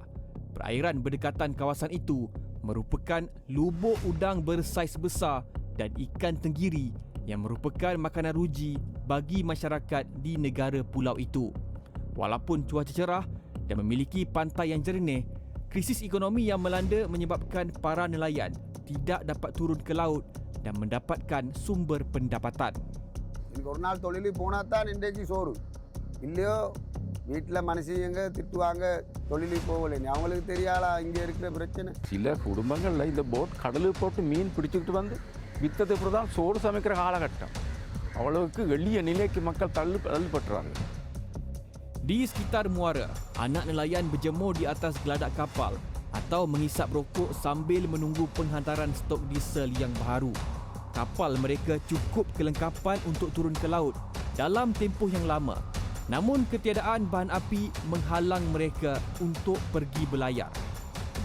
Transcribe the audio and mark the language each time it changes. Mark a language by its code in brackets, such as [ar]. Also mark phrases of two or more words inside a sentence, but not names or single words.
[ms] Perairan berdekatan kawasan itu merupakan lubuk udang bersaiz besar dan ikan tenggiri yang merupakan makanan ruji bagi masyarakat di negara pulau itu. Walaupun cuaca cerah dan memiliki pantai yang jernih, krisis ekonomi yang melanda menyebabkan para nelayan tidak dapat turun ke laut dan mendapatkan sumber pendapatan. [ta] ஒரு நாள் தொழிலுக்கு போனால் தான் இன்றைக்கு சோறு இல்லையோ வீட்டில் மனுஷங்க திட்டுவாங்க தொழிலுக்கு போகலைன்னு அவங்களுக்கு தெரியாதா இங்கே இருக்கிற பிரச்சனை. சில குடும்பங்களில் இந்த போட் கடலுக்கு போட்டு மீன் பிடிச்சிக்கிட்டு வந்து வித்தது இப்படி தான் சோறு சமைக்கிற காலகட்டம். அவ்வளவுக்கு எளிய நிலைக்கு மக்கள் தள்ளப்பட்டுறாங்க. [ms] Di sekitar muara, anak nelayan berjemur di atas geladak kapal atau menghisap rokok sambil menunggu penghantaran stok diesel yang baru. Kapal mereka cukup kelengkapan untuk turun ke laut dalam tempoh yang lama. Namun ketiadaan bahan api menghalang mereka untuk pergi berlayar.